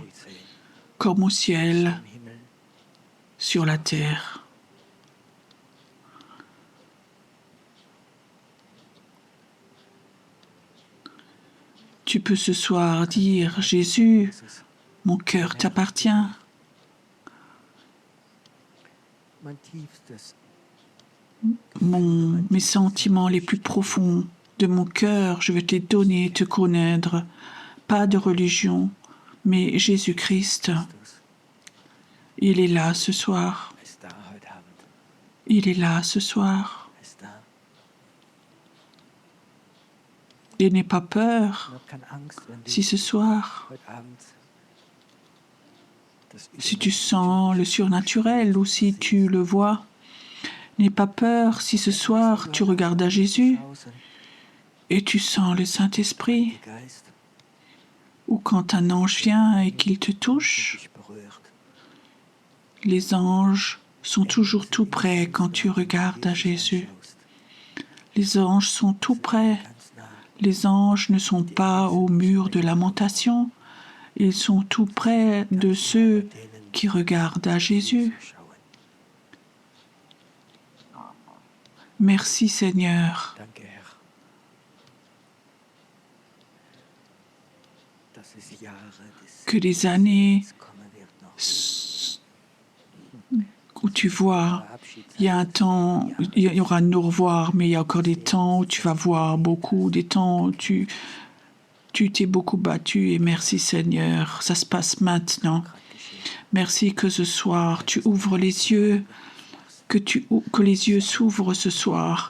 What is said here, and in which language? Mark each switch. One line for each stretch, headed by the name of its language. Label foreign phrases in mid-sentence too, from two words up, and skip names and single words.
French: comme au ciel,
German: Im Himmel.
French: sur la terre. Tu peux ce soir dire, Jésus, Jesus, mon cœur t'appartient.
German: mein tiefstes
French: Mes sentiments les plus profonds de mon cœur, je veux te les donner, te connaître. Pas de religion, mais Jésus-Christ. Christus Il est là ce soir.
German: ist da heute Abend.
French: Il est là ce soir.
German: Ist da.
French: Et n'aie pas peur
German: Und hab keine Angst, wenn du
French: si ce soir,
German: heute Abend das
French: si tu sens le surnaturel ou si tu le vois. N'aie pas peur si ce soir tu regardes à Jésus et tu sens le Saint-Esprit, Geist ou quand un ange vient et qu'il te touche.
German: dich berührt.
French: Les anges sont toujours tout près quand tu regardes à Jésus. Les anges sont tout près.
German: Ganz nah.
French: Les anges ne sont pas au mur de lamentation. Ils sont tout près de ceux qui regardent à Jésus. Schauen. Merci Seigneur
German: Danke, Herr, dass es Jahre des
French: que les années
German: Segens kommen wird noch.
French: où tu vois, il y a un temps, il y aura de nous revoir, mais il y a encore des temps où tu vas voir beaucoup, des temps où tu t'es beaucoup battu et merci Seigneur, ça se passe maintenant. Merci que ce soir, tu ouvres les yeux, que les yeux s'ouvrent ce soir.